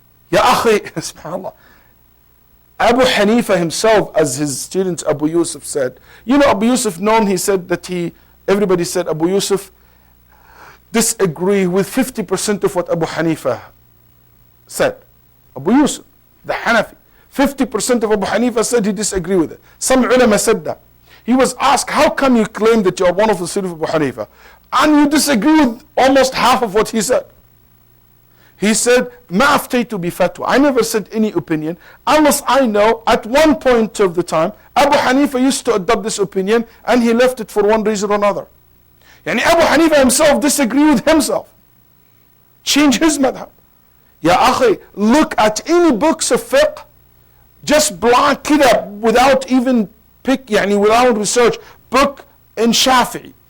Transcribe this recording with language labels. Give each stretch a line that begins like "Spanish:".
English: Ya akhi, subhanallah. Abu Hanifa himself, as his student Abu Yusuf said, Abu Yusuf he said that everybody said Abu Yusuf disagree with 50% of what Abu Hanifa said. Abu Yusuf, the Hanafi. 50% of Abu Hanifa said he disagreed with it. Some ulama said that. He was asked, how come you claim that you are one of the students of Abu Hanifa and you disagree with almost half of what he said? He said,
Arabic: ما أفتيت بفتوى.
English: I never said any opinion unless I know at one point of the time Abu Hanifa used to adopt this opinion and he left it for one reason or another. Yani Abu Hanifa himself disagreed with himself. Change his madhab. Ya akhi, look at any books of fiqh, just blank kida, without even without research, book in Shafi'i.